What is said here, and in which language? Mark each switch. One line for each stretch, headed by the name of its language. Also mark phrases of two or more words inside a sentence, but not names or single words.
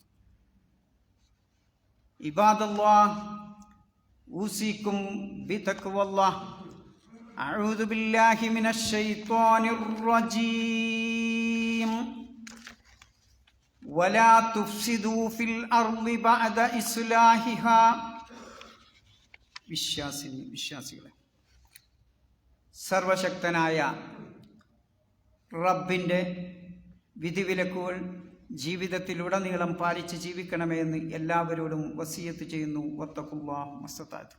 Arabic: عباد الله أوصيكم بتقوى الله أعوذ بالله من الشيطان الرجيم ولا تفسدوا في الأرض بعد إصلاحها
Malayalam: വിശ്വാസികളെ സർവശക്തനായ റബ്ബിൻ്റെ വിധിവിലക്കുകൾ ജീവിതത്തിലുടനീളം പാലിച്ച് ജീവിക്കണമേ എന്ന് എല്ലാവരോടും വസിയത്ത് ചെയ്യുന്നു.
Arabic: واتقوا الله ما استطعتم.